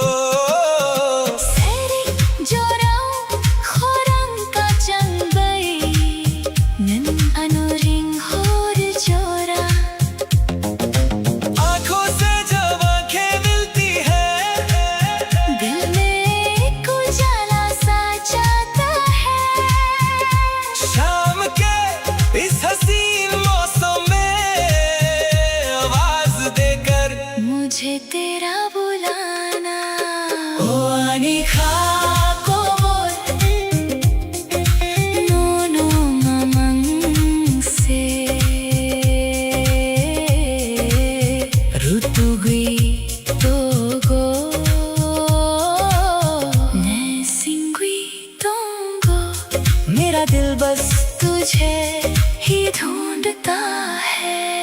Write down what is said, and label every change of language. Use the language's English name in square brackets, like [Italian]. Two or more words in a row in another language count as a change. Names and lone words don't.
[Kok Borok] Seri jorau khorang kacang bay, nan anuring hor jora. [Hindi] आंखों से जब आंखें मिलती है, दिल में एक उजाला सा जाता है। शाम के इस हसीन मौसम में आवाज देकर मुझे तेरा बुलाना। [Kok Borok] ओ ani hakobo, Nono mamang se rutugui togo, ne singui tongo. [Hindi] मेरा दिल बस तुझे ही ढूंढता है।